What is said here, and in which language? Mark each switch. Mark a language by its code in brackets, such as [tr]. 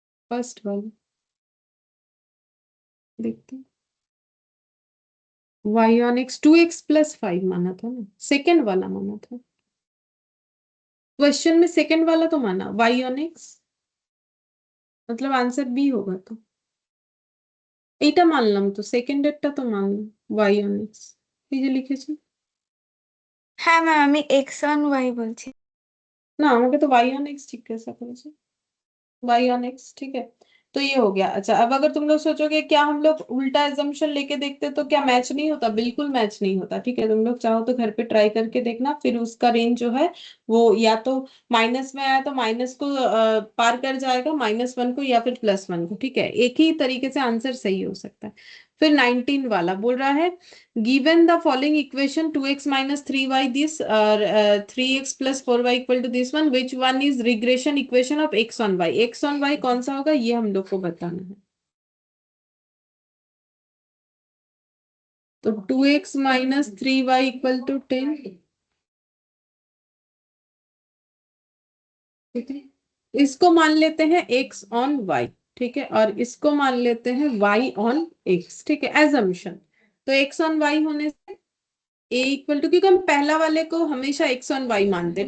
[hi] First वाला देखते हैं। y ऑन x 2x + 5 माना था ना, सेकंड वाला माना था क्वेश्चन में, सेकंड वाला तो माना y ऑन x, मतलब आंसर बी होगा। [bn] तो এইটা মানলাম, তো সেকেন্ডেরটা তো মানলাম y অন x, এই যে লিখেছি। হ্যাঁ ম্যাম, আমি x অন y বলছি। না, আমাকে তো y অন x জিজ্ঞাসা করেছে, y অন x, ঠিক है। [hi] तो ये हो गया। अच्छा, अब अगर तुम लोग सोचोगे क्या हम लोग उल्टा एजम्पशन लेके देखते तो क्या मैच नहीं होता? बिल्कुल मैच नहीं होता। ठीक है, तुम लोग चाहो तो घर पे ट्राई करके देखना, फिर उसका रेंज जो है वो या तो माइनस में आया तो माइनस को पार कर जाएगा, -1 को, या फिर +1 को। ठीक है, एक ही तरीके से आंसर सही हो सकता है। फिर 19 वाला बोल रहा है [en] given the following equation 2x minus 3y this 3x plus 4y equal to this one, which one is regression equation of x on y? [hi] x on y कौन सा होगा ये हम लोग को बताना है। [en] तो 2x minus 3y equal to 10। [hi] ठीक है, इसको मान लेते हैं x on y। ठीक है, और इसको मान लेते हैं y on x। ठीक है, एजम्पशन। तो x on y होने से ए इक्वल टू, क्योंकि हम पहला वाले को हमेशा एक्स ऑन वाई मानते हैं।